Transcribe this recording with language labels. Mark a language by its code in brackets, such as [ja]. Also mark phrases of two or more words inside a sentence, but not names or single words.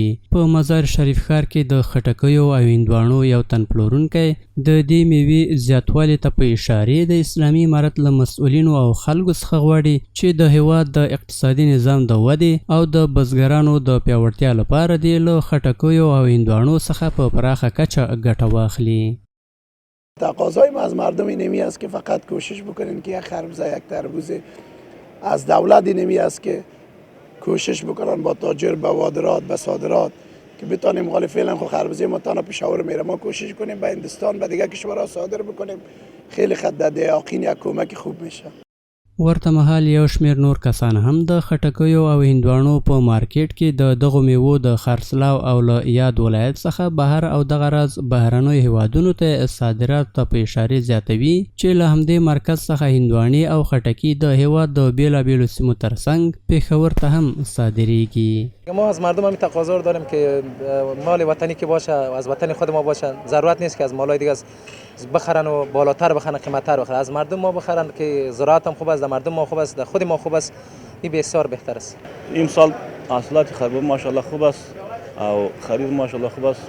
[ps] په مزار شریف ښار کې د خټکیو او هندواڼو یو تن پلورونکی د دې میوې زیاتوالي ته په اشارې د اسلامي امارت له مسؤلینو او خلکو څخه غواړي چې د هیواد د اقتصادي نظام د ودې او د بزګرانو د پیاوړتیا لپاره دې له خټکیو او هندواڼو څخه په پراخه کچه ګټه واخلي. [fa] تقاضای ما از مردم اینمی است که فقط کوشش بکنین که یک خربزه یک تربوزه از دولت اینمی است که کوشش بکنن با تاجر به واردات به صادرات که بتانیم غالب فعلا خو خربزه ما تا پشاور میره ما کوشش کنیم به هندستان به دیگه کشورها صادر بکنیم خیلی خد دیاقین یک کمک خوب میشه. [ps] ورته مهال یو شمیر نور کسان هم د خټکیو او هندواڼو په مارکیټ کې د دغو میوو د خرڅلاو او له یاد ولایت څخه بهر او دغه راز بهرنیو هیوادونو ته صادرات ته په اشارې زیاتوي چې له همدې مرکز څخه هندواڼې او خټکي د هیواد د بیلابیلو سیمو ترڅنګ پېښور ته هم صادریږي. [fa] ما از مردم همین تقاضا رو داریم که مال وطنی که باشه از وطن خود ما باشه، ضرورت نیست که از مالای دیگه بخرن و بالاتر بخرن قیمت‌تر بخرن، از مردم ما بخرن که زراعت هم خوب است، مردم ما خوب است، خود ما خوب است، این بسیار بهتر است. امسال حاصلات خربوزه ماشاءالله خوب است او خرید ماشاءالله خوب است.